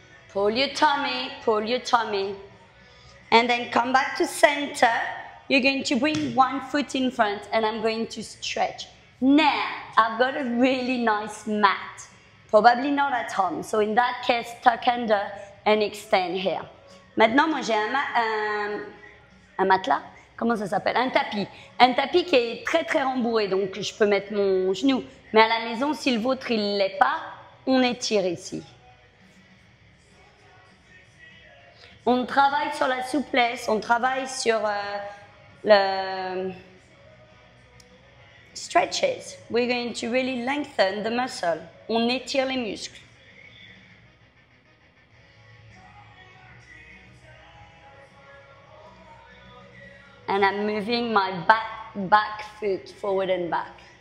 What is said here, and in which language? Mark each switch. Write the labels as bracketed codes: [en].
[en] Pull your tummy, pull your tummy. And then come back to center. You're going to bring one foot in front and I'm going to stretch. Now, I've got a really nice mat. Probably not at home. So in that case, tuck under and extend here. [fr] Maintenant, moi j'ai un matelas. Comment ça s'appelle? Un tapis. Un tapis qui est très très rembourré, donc je peux mettre mon genou. Mais à la maison, si le vôtre il ne l'est pas, on étire ici. On travaille sur la souplesse, on travaille sur le stretches. [en] We're going to really lengthen the muscle. [fr] On étire les muscles. [en] And I'm moving my back foot forward and back.